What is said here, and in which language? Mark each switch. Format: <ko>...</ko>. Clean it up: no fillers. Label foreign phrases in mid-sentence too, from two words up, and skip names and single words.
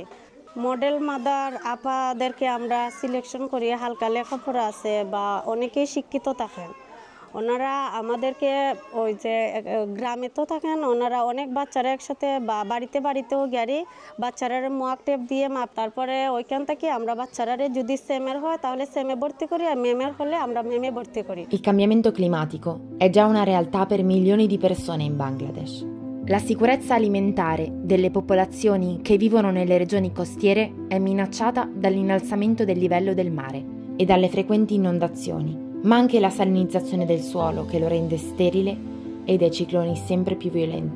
<en>model mother</en> <bn>আপাদেরকে আমরা সিলেকশন করি, হালকা লেখাপড়া আছে বা অনেকেই শিক্ষিত থাকেন, ওনারা আমাদেরকে ওই যে গ্রামে তো থাকেন, ওনারা অনেক বাচ্চারা একসাথে বা বাড়িতেও গিয়ে বাচ্চারা মোয়াক টেপ দিয়ে মাপ, তারপরে ওইখান থেকে আমরা বাচ্চারা যদি সেমের হয় তাহলে সেমে ভর্তি করি, আর মেমের হলে আমরা মেমে ভর্তি করি।</bn> <it>Il cambiamento climatico è già una realtà per milioni di persone in Bangladesh. La sicurezza alimentare delle popolazioni che vivono nelle regioni costiere è minacciata dall'innalzamento del livello del mare e dalle frequenti inondazioni, ma anche la salinizzazione del suolo che lo rende sterile e dai cicloni sempre più violenti.</it>